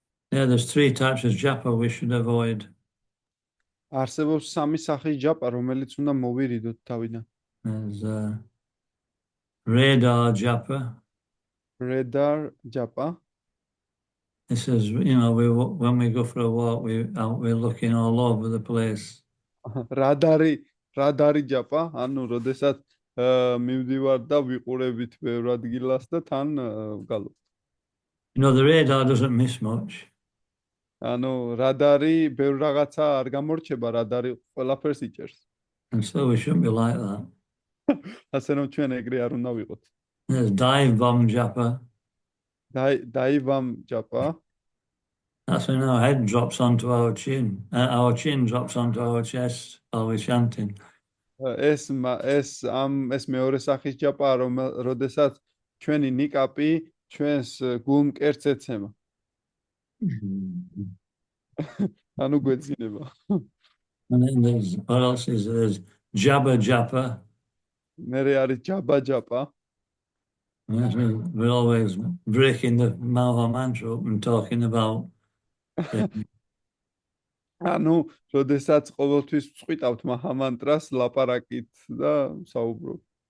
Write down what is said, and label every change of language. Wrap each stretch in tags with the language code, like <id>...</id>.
<en>Yeah, there's 3 types of japa we should avoid.</en> <ka>არსებობს 3 სახის ჯაპა, რომელიც უნდა მოვირიდოთ თავიდან.</ka> <en>There's radar japa. Radar japa. This is, when we go for a walk, we're looking all over the place.</en> <ka>Radari japa, ანუ როდესაც მივდივარ და ვიყურებით ბევრ ადგილას და თან ვგალობ.</ka> <en>The radar doesn't miss much.</en> <ka>ანუ რადარი ბევრ რაღაცა არ გამორჩება, რადარი ყველაფერს იჭერს.</ka> <en>And so we shouldn't be like that.</en> <ka>ასე რომ ჩვენ ეგრე არ უნდა ვიყოთ.</ka> <en>There's dive bomb japa. Dive bomb japa. That's when our head drops onto our chin. Our chin drops onto our chest while we're chanting.</en> <ka>ეს მეორე სახის ჯაპა, როდესაც ჩვენი ნიკაპი ჩვენს გულმკერდს ეცემა. ანუ გვეცინება.</ka> <en>And then what else is there's jabba japa.</en> <ka>მერე არის ჯაბა ჯაპა.</ka> <en>We're always breaking the Maha mantra up and talking about</en> <ka>ანუ როდესაც ყოველთვის ვწყვიტავთ მაჰა მანტრას ლაპარაკით და საუბრობ.</ka>